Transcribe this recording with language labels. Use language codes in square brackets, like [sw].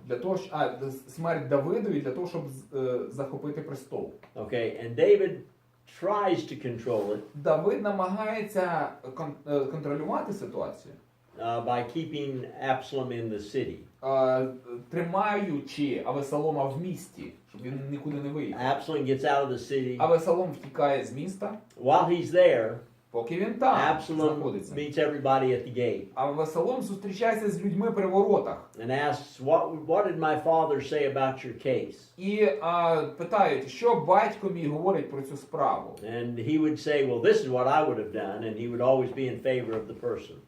[uk] Для того, смерть Давидові для того, щоб захопити престол. [en] Okay, and David tries to control it [uk] Давид намагається контролювати ситуацію, [en] by keeping Absalom in the city. [uk] тримаючи Авесалома в місті, щоб він нікуди не виїхав. [en] Absalom gets out of the city. [uk] Авесалом втікає з міста, [en] While he's there, [uk] поки він там [en] Absalom [uk] знаходиться. [en] meets everybody at the gate [uk] Авесалом зустрічається з людьми при воротах. [en] and asks, what did my father say about your case? [uk] І питають, що батько мій говорить про цю справу. [en] And he would say, well, this is what I would have done, and he would always be in favor of the person.